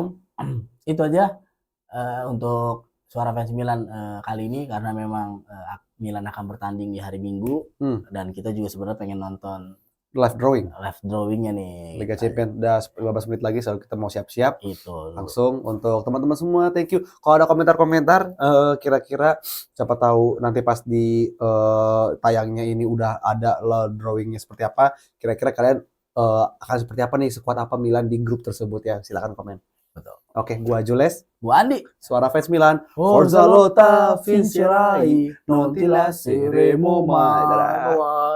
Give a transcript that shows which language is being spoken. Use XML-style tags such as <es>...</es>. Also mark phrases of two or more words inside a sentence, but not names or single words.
<id>Itu aja untuk Suara Fans Milan kali ini, karena memang Milan akan bertanding di hari Minggu dan kita juga sebenarnya pengen nonton</id> <en>live drawingnya</en> <id>nih. Liga Champions udah 15 menit lagi, so kita mau siap-siap. Itu. Langsung untuk teman-teman semua,</id> <en>thank you.</en> <id>Kalau ada komentar-komentar, kira-kira siapa tahu nanti pas di tayangnya ini udah ada drawingnya seperti apa. Kira-kira kalian akan seperti apa nih, sekuat apa Milan di grup tersebut ya. Silakan komen. Betul. Oke, gua Jules, gua Andi. Suara Fans Milan.</id> <it>Forza Lotta Vincerai, non ti lasceremo mai.</it>